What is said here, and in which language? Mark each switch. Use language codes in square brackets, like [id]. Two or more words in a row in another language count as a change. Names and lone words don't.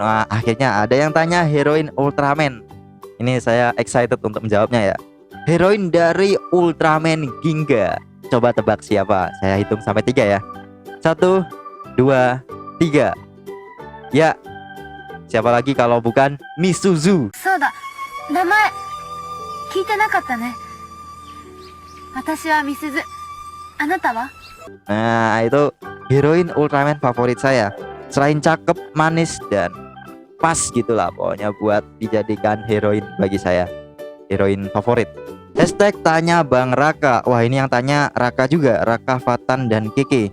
[id] Wah, akhirnya ada yang tanya heroin Ultraman. Ini saya excited untuk menjawabnya ya. Heroin dari Ultraman Ginga. Coba tebak siapa? Saya hitung sampai 3 ya. 1, 2, 3. Ya, siapa lagi kalau bukan Misuzu. [ja] そうだ、名前聞いてなかったね。私はみすず。あなたは？ [id] Nah, itu heroin Ultraman favorit saya. Selain cakep, manis, dan pas gitulah pokoknya buat dijadikan heroin bagi saya. Heroin favorit. Hashtag tanya Bang Raka. Wah, ini yang tanya Raka juga, Raka, Fatan, dan Keke.